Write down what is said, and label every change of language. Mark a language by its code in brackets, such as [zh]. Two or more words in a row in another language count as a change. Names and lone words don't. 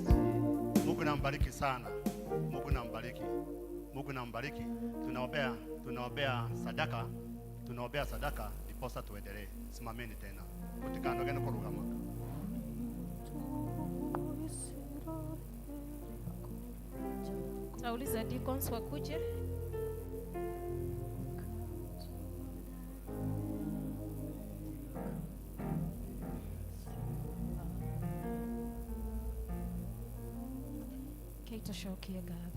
[sw] Mungu nambariki sana. Mungu nambariki. Mungu nambariki. Tunaombea sadaka. Tunaombea sadaka ndiposa tuendelee. Simameni tena. [ki] Utikanoge no kurugama. [sw] Nauliza deacons wakuje. [ki] Tũcokie ngatho.